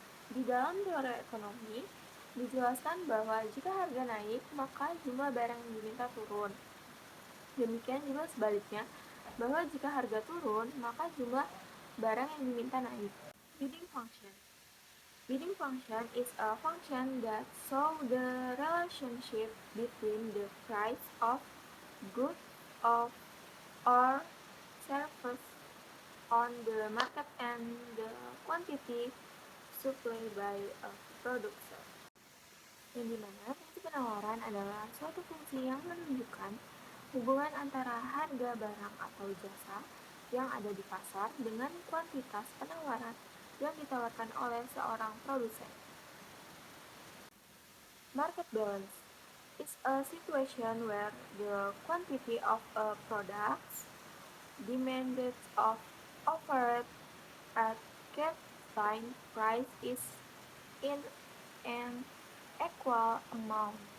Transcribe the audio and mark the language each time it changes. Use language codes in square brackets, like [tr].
[id] Di dalam teori ekonomi, dijelaskan bahwa jika harga naik, maka jumlah barang yang diminta turun. Demikian juga sebaliknya, bahwa jika harga turun, maka jumlah barang yang diminta naik. [en] Bidding function. Bidding function is a function that shows the relationship between the price of goods or service on the market and the quantity supplied by a producer. [id] Yang dimana fungsi penawaran adalah suatu fungsi yang menunjukkan hubungan antara harga barang atau jasa yang ada di pasar dengan kuantitas penawaran yang ditawarkan oleh seorang produsen. [en] Market balance is a situation where the quantity of a product demanded of offered at given price is in an equal amount.